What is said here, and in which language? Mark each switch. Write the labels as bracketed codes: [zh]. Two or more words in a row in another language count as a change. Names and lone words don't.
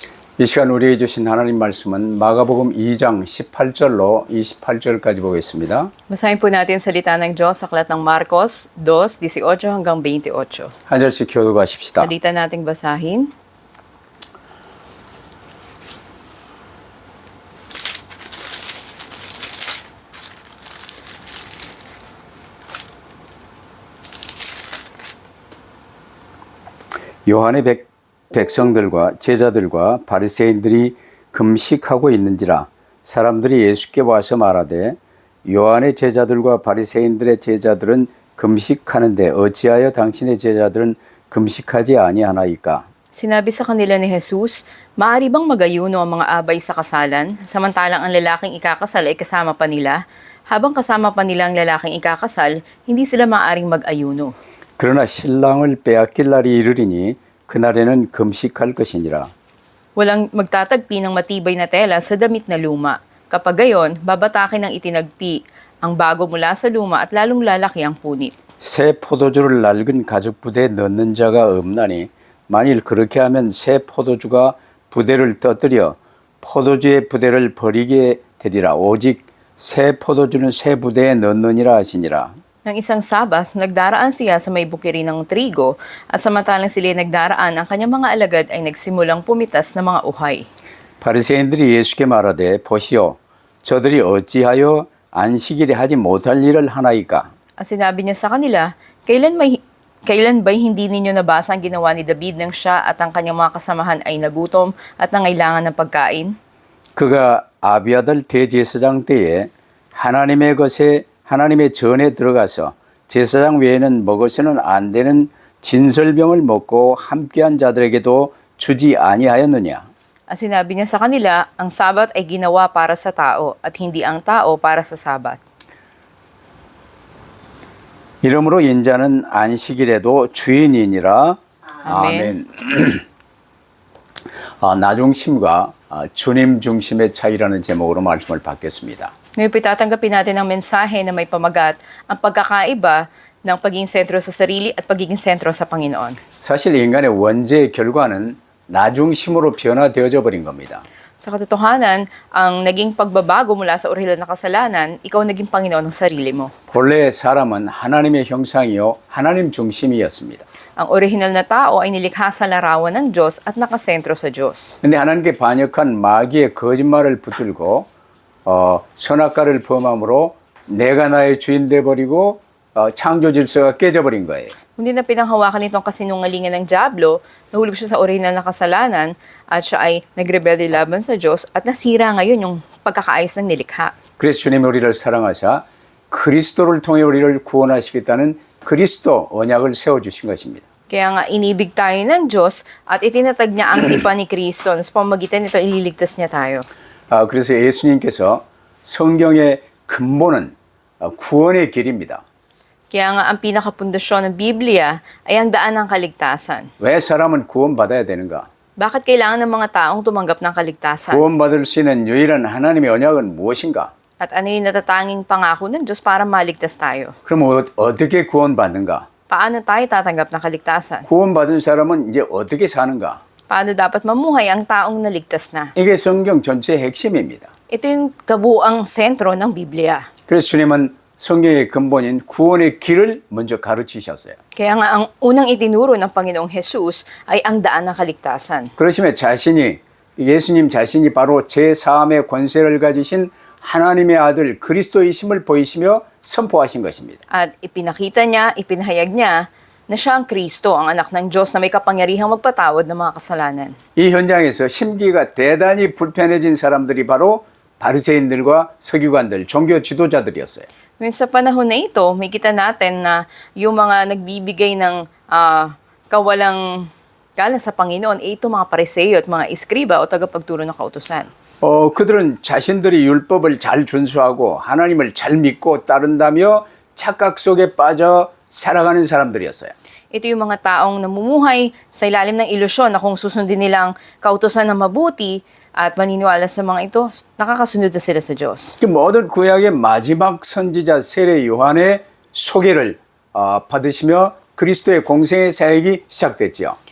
[ko] 이 시간 우리에게 주신 하나님 말씀은 마가복음 2장 18절로 28절까지 보겠습니다. [tl] Basahin po natin ang salita ng Diyos sa aklat ng Marcos 2:18 hanggang 28. [ko] 한 절씩 교독하십시다. [tl] Salita nating basahin. [ko] 요한의 백성들과 제자들과 바리새인들이 금식하고 있는지라 사람들이 예수께 와서 말하되 요한의 제자들과 바리새인들의 제자들은 금식하는데 어찌하여 당신의 제자들은 금식하지 아니하나이까? [tl] Sinabi sa kanila ni Jesus, "Maaari bang mag-ayuno ang mga abay sa kasalan, samantalang ang lalaking ikakasal ay kasama pa nila? Habang kasama pa nila ang lalaking ikakasal, hindi sila maaaring mag-ayuno." [ko] 그러나 신랑을 빼앗길 날이 이르리니 그날에는 금식할 것이니라. [tl] Walang magtatagpi ng matibay na tela sa damit na luma. Kapag gayon, babatakin ng itinagpi ang bago mula sa luma at lalong lalaki ang punit. [ko] 새 포도주를 낡은 가죽 부대에 넣는 자가 없나니 만일 그렇게 하면 새 포도주가 부대를 떠뜨려 포도주의 부대를 버리게 되리라. 오직 새 포도주는 새 부대에 넣느니라 하시니라. [tl] Nang isang Sabat, nagdaraan siya sa may bukirin ng trigo at samantalang sila nagdaraan, ang kanyang mga alagad ay nagsimulang pumitas ng mga uhay. [ko] 바리새인들이 예수께 말하되 보시오 저들이 어찌하여 안식일에 하지 못할 일을 하나이까? [tl] At sinabi niya sa kanila, Kailan ba'y hindi ninyo nabasa ang ginawa ni David nang siya at ang kanyang mga kasamahan ay nagutom at nangailangan ng pagkain? [ko] 그가 아비아들 대제사장 때에 하나님의 전에 들어가서 제사장 외에는 먹어서는 안 되는 진설병을 먹고 함께한 자들에게도 주지 아니하였느냐? [tl] At sinabi niya sa kanila, ang Sabat ay ginawa para sa tao at hindi ang tao para sa Sabat. [ko] 이러므로 인자는 안식일에도 주인이니라. 아멘. 나중심과 주님 중심의 차이라는 제목으로 말씀을 받겠습니다. [tl] Ngayon po tatanggapin natin ang mensahe na may pamagat, ang pagkakaiba ng pagiging sentro sa sarili at pagiging sentro sa Panginoon. [ko] 사실 인간의 원죄의 결과는 나중심으로 변화되어져 버린 겁니다. [tl] Sa katotohanan, ang naging pagbabago mula sa orihinal na kasalanan, ikaw naging Panginoon ng sarili mo. [ko] 본래 사람은 하나님의 형상이요 하나님 중심이었습니다. [tl] Ang orihinal na tao ay nilikha sa larawan ng Diyos at nakasentro sa Diyos. [ko] 근데 하나님께 반역한 마귀의 거짓말을 붙들고 선악과를 범함으로 내가 나의 주인 돼버리고 창조 질서가 깨져버린 거예요. [tl] Hindi na pinanghawakan itong kasinungalingan ng Diablo, nahulog siya sa orihinal na kasalanan at siya ay nagrebelde laban sa Diyos at nasira ngayon yung pagkakaayos ng nilikha. [ko] 그래서 주님이 우리를 사랑하사 그리스도를 통해 우리를 구원하시겠다는 그리스도 언약을 세워주신 것입니다. [tl] Kaya nga inibig tayo ng Diyos at itinatag niya ang tipan ni Kristo. Sa pamamagitan nito, ililigtas niya tayo. [ko] 그래서 예수님께서 성경의 근본은 구원의 길입니다. [tl] Kaya nga ang pinakapundasyon ng Biblia ay ang daan ng kaligtasan. [ko] 왜 사람은 구원받아야 되는가? [tl] Bakit kailangan ng mga taong tumanggap ng kaligtasan? [ko] 구원받을 수 있는 유일한 하나님의 언약은 무엇인가? [tl] At ano yung natatanging pangako ng Diyos para maligtas tayo? [ko] 그럼 어떻게 구원받는가? [tl] Paano tayo tatanggap ng kaligtasan? [ko] 구원받은 사람은 이제 어떻게 사는가? [tl] Paano dapat mamuhay ang taong naligtas na? [ko] 이게 성경 전체의 핵심입니다. [tl] Ito yung kabuuang sentro ng Biblia. [ko] 그래서 주님은 성경의 근본인 구원의 길을 먼저 가르치셨어요. [tl] Kaya nga ang unang itinuro ng Panginoong Jesus ay ang daan ng kaligtasan. [ko] 그러시면 예수님 자신이 바로 제4함의 권세를 가지신 하나님의 아들 그리스도이심을 보이시며 선포하신 것입니다. [tl] At ipinakita niya, ipinahayag niya na siya ang Kristo, ang anak ng Diyos na may kapangyarihang magpatawad ng mga kasalanan. [ko] 이 현장에서 심기가 대단히 불편해진 사람들이 바로 바리새인들과 서기관들, 종교 지도자들이었어요. [tl] Ngayon sa panahon na ito, may kita natin na yung mga nagbibigay ng kawalang galang sa Panginoon ay ito mga pariseo at mga iskriba o tagapagturo ng kautusan. [ko] 그들은 자신들이 율법을 잘 준수하고 하나님을 잘 믿고 따른다며 착각 속에 빠져 살아가는 사람들이었어요. [tl] Ito yung mga taong namumuhay sa ilalim ng ilusyon na kung susundin nilang kautusan ng mabuti at maniniwala sa mga ito, nakakasunod na sila sa Diyos. [ko] 그 모든 구약의 마지막 선지자 세례 요한의 소개를 받으시며 그리스도의 공생의 사역이 시작됐지요.